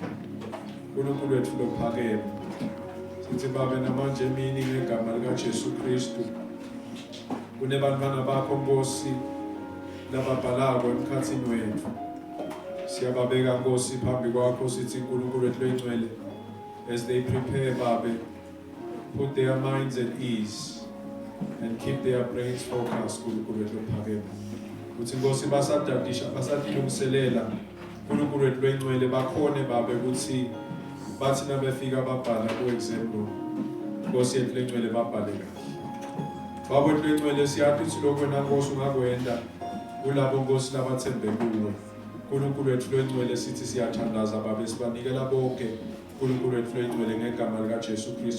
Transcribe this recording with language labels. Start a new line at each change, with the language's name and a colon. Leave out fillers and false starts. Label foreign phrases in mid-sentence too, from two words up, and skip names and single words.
Swati: uNkulunkulu wethu lophakeme. Sithi babe namanje emini ngegama lika Jesu Kristu. Kunebantwana bakho Nkosi lababhalako emkhathini wethu. Siyababeka Nkosi phambi kwakho sithi uNkulunkulu wethu lengcwele
English: as they prepare
Swati: babe
English: put their minds at ease and keep their brains focused
Swati: kuNkulunkulu wethu ophakeme. Uthi Nkosi basadadisha basadilungiselela uNkulunkulu wethu lwengcwele bakhone babe ukuthi bathi nabefika babhala ku-
English: exam room
Swati: Nkosi yethu lengcwele babhale kahle. Baba wethu lengcwele siyathi uthi lokho wena Nkosi ungakwenda kulabo Nkosi labathembe kuwe. uNkulunkulu wethu lwengcwele sithi siyathandaza Baba sibanikela bonke uNkulunkulu wethu lwengcwele ngegama likaJesu Kristu.